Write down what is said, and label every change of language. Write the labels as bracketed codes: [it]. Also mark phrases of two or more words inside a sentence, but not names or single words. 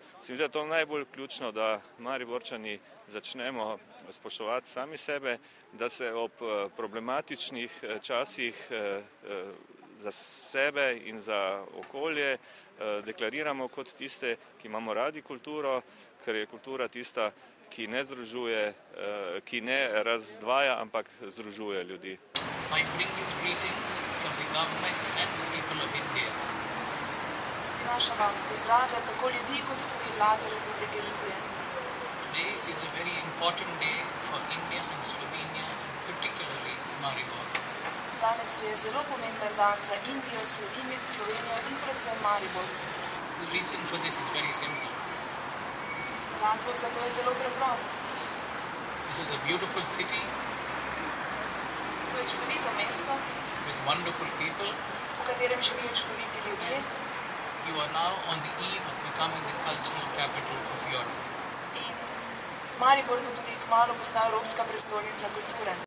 [sl] Se mi zdi, da je to najbolj ključno, da Mariborčani začnemo spoštovati sami sebe, da se ob problematičnih časih za sebe in za okolje deklariramo kot tiste, ki imamo radi kulturo, ker je kultura tista, ki ne združuje, ki ne razdvaja, ampak združuje ljudi. [en] I bring you greetings from the government and the people of India. [sl] Prinašam vam pozdrave tako ljudi kot tudi vlade Republike Indije. [en] Today is a very important day for India and Slovenia, and particularly Maribor. [sl] Danes je zelo pomemben dan za Indijo, Slovenijo in predvsem Maribor. [en] The reason for this is very simple. [sl] Razlog za to je zelo preprost. [en] This is a beautiful city. [sl] To je čudovito mesto, [en] with wonderful people. [sl] v katerem živijo čudoviti ljudje. [en] You are now on the eve of becoming the cultural capital of Europe. [sl] In Maribor bo tudi kmalu postal Evropska prestolnica kulture.